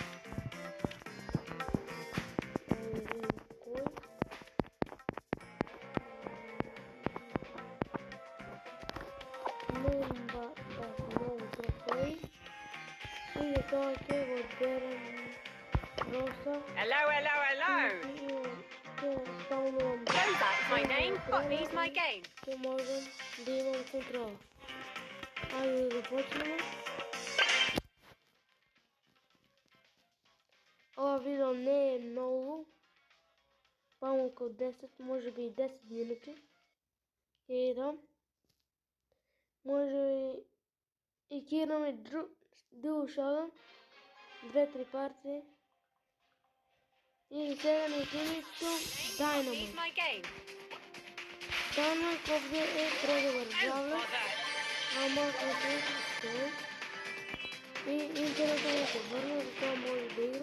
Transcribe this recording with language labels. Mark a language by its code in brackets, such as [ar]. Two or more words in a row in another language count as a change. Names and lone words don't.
[mk] И тоа ќе го одберем Роса. [en] Hello. Rosa is my name, Poppy is my game. [mk] Ќе можем да имам контрола. Ајде да започнеме. Ова видео не е многу. Само околу 10, може би и 10 минути. Ќе идам. Може би и ќе имаме Duo Showdown, 2-3 партии. И сега на тимито Dynamite. Dynamite овде е предобар бравлер, ама конкретно и интересно да се върне, затоа може да игра.